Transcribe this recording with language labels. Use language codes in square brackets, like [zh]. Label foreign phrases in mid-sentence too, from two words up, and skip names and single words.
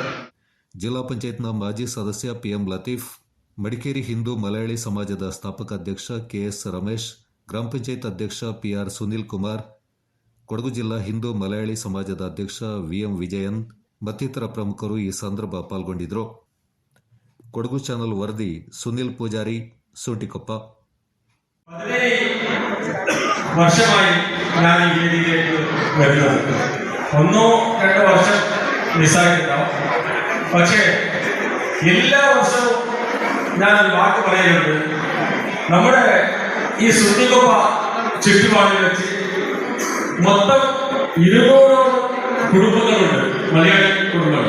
[kn] ಜಿಲ್ಲಾ ಪಂಚಾಯತ್ನ ಮಾಜಿ ಸದಸ್ಯ ಪಿಎಂ ಲತೀಫ್, ಮಡಿಕೇರಿ ಹಿಂದೂ ಮಲಯಾಳಿ ಸಮಾಜದ ಸ್ಥಾಪಕ ಅಧ್ಯಕ್ಷ ಕೆಎಸ್ ರಮೇಶ್, ಗ್ರಾಮ ಪಂಚಾಯತ್ ಅಧ್ಯಕ್ಷ ಪಿಆರ್ ಸುನಿಲ್ ಕುಮಾರ್, ಕೊಡಗು ಜಿಲ್ಲಾ ಹಿಂದೂ ಮಲಯಾಳಿ ಸಮಾಜದ ಅಧ್ಯಕ್ಷ ವಿಎಂ ವಿಜಯನ್ ಮತ್ತಿತರ ಪ್ರಮುಖರು ಈ ಸಂದರ್ಭ ಪಾಲ್ಗೊಂಡಿದ್ದರು. ಕೊಡಗು ಚಾನಲ್ ವರದಿ ಸುನಿಲ್ ಪೂಜಾರಿ, ಸೂಟಿಕೊಪ್ಪ. [ml] വർഷമായി ഞാൻ ഈ വേദിയിലേക്ക് വരുന്നത്. 1-2 വർഷം മിസ്സായിട്ടുണ്ടാവും. പക്ഷേ എല്ലാ വർഷവും ഞാനൊരു വാക്ക് പറയുന്നുണ്ട്. നമ്മുടെ ഈ സുന്നികൊപ്പ ചുറ്റുപാടിൽ വെച്ച് മൊത്തം 200ഓളം കുടുംബങ്ങളുണ്ട്, മലയാളി കുടുംബങ്ങൾ.